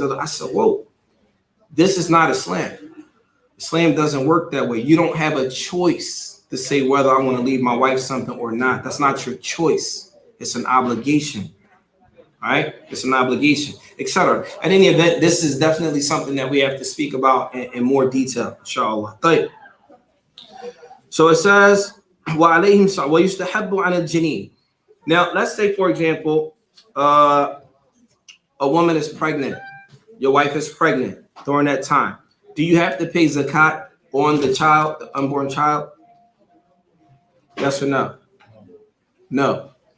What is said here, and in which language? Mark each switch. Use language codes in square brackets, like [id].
[en] I said, whoa, this is not Islam. Islam doesn't work that way. You don't have a choice to say whether I want to leave my wife something or not. That's not your choice. It's an obligation. All right? It's an obligation, etc. In any event, this is definitely something that we have to speak about in more detail, inshallah. So it says, [ar] وَعَلَيْهِمْ وَيُسْتَحَبُّ عَنَ الْجَنِينَ. [en] Now, let's say, for example, a woman is pregnant. Your wife is pregnant during that time. Do you have to pay zakat on the child, the unborn child? Yes or no? No.